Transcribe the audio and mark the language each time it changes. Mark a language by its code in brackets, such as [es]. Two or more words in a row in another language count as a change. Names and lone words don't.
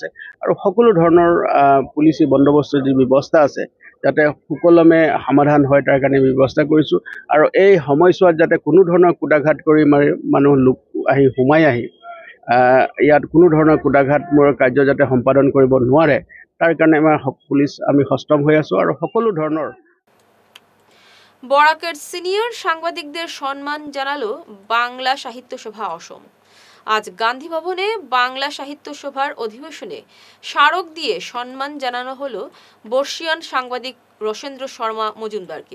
[as] আৰু সকলো ধৰণৰ পুলিচি বন্দোবস্তৰ যি ব্যৱস্থা আছে যাতে সুকলমে সমাধান হয় তাৰ কাৰণে ব্যৱস্থা কৰিছোঁ। আৰু এই সময়ছোৱাত যাতে কোনো ধৰণৰ কুটাঘাত কৰি মানুহ লোক সোমাই আহি ইয়াত কোনো ধৰণৰ কুটাঘাতমূলক কাৰ্য যাতে সম্পাদন কৰিব নোৱাৰে তাৰ কাৰণে আমাৰ পুলিচ আমি সষ্টম হৈ আছোঁ। আৰু সকলো ধৰণৰ [bn] বরাকের সিনিয়র সাংবাদিকদের সম্মান জানালো বাংলা সাহিত্য সভা অসম। আজ গান্ধী ভবনে বাংলা সাহিত্য সভার অধিবেশনে স্মারক দিয়ে সম্মান জানানো হলো বর্ষিয়ান সাংবাদিক রোশেন্দ্র শর্মা মজুমদারকে।